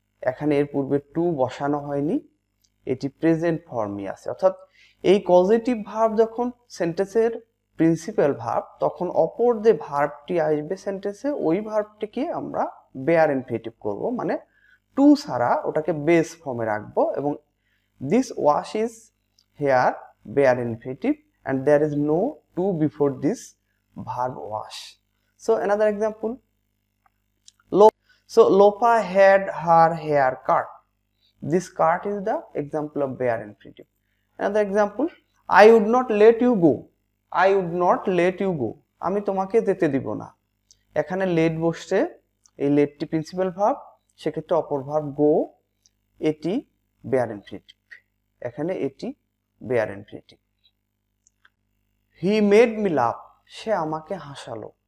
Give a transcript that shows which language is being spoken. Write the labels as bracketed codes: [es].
[bn] এখানে এর পূর্বে টু বসানো হয়নি, এটি প্রেজেন্ট ফর্মই আছে। অর্থাৎ এই পজিটিভ ভার্ব যখন সেন্টেন্সের প্রিন্সিপাল ভার্ব, তখন অপর যে ভার্বটি আসবে সেন্টেন্সে, ওই ভার্বটিকে আমরা বেয়ার ইনফিনিটিভ করব, মানে টু ছাড়া ওটাকে বেস ফর্মে রাখবো। [en] এবং this wash is here bare infinitive and there is no to before this verb wash. So another example, so Lopa had her hair cut. This cut is the example of bare infinitive. Another example, I would not let you go. I would not let you go. [bn] আমি তোমাকে যেতে দিব না। এখানে let বসছে, এই letটি principal verb, সেক্ষেত্রে অপর ভার্ব go, এটি bare infinitive। এখানে এটি [en] bare infinitive। He made me laugh, [bn] সে আমাকে হাসালো।